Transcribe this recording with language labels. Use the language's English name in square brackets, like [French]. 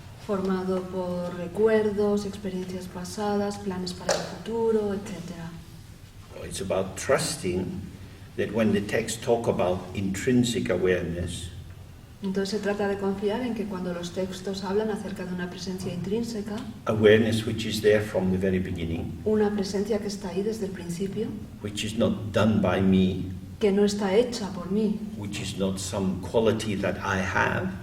[Spanish] formado por recuerdos, experiencias pasadas, planes para el futuro, etc. [English] It's about trusting that when the texts talk about intrinsic awareness, [Spanish] Entonces se trata de confiar en que cuando los textos hablan acerca de una presencia intrínseca, [English] awareness which is there from the very beginning, [Spanish] una presencia que está ahí desde el principio, [English] which is not done by me, [Spanish] que no está hecha por mí, [English] which is not some quality that I have,